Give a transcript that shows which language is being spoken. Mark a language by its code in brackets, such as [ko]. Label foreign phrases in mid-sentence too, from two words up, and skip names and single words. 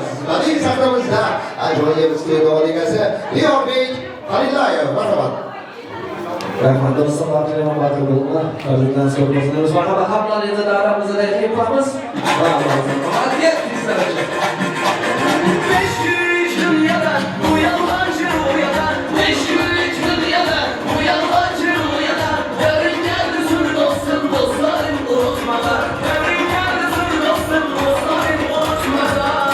[uz] Badiiy sahnamizda ajoyib iste'dod egasi Diyorbek Xalillayev marhamat. Rahmat, do'stlar, barchaga batli bo'linglar. Farzanddan so'raymiz. Marhamat, hamlaringizni davramizda taklif qilamiz. Hadiya sizlarga. [tr] Beş güç dünyadan bu yalancı rüyadan. Beş güç dünyadan bu yalancı rüyadan. Yarın geldi sür dostum dostlarım unutmadan. Yarın geldi sür dostum dostlarım unutmadan.